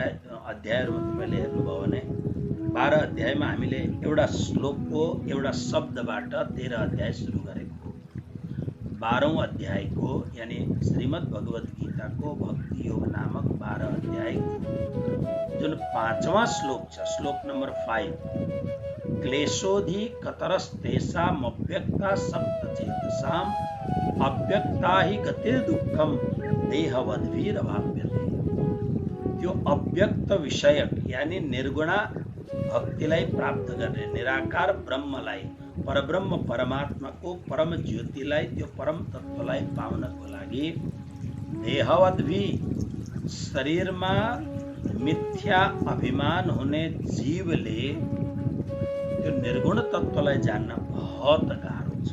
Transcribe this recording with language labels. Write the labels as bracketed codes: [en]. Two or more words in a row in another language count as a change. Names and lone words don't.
[ne] अध्यायहरूमा तपाईँले हेर्नुभयो भने 12 अध्यायमा हामीले एउटा श्लोकको एउटा शब्दबाट 13 अध्याय सुरु गरेको, 12औं अध्यायको यानी श्रीमद् भगवद गीताको भक्ति योग नामक 12 अध्यायको जुन 5वां श्लोक छ, श्लोक नम्बर 5, [sa] क्लेशोधि कतरस्तेषामव्यक्ता सप्तचेतसां अव्यक्ता हि गतिर दुःखम देहवद्भिर भाव्यते। [ne] त्यो अव्यक्त विषयक यानी निर्गुणा भक्तिलाई प्राप्त गर्ने, निराकार ब्रह्मलाई, परब्रह्म परमात्माको परम ज्योतिलाई, त्यो परम तत्त्वलाई पाउनको लागि देहवद्भि शरीरमा मिथ्या अभिमान हुने जीवले त्यो निर्गुण तत्त्वलाई जान्न बहुत गाह्रो छ।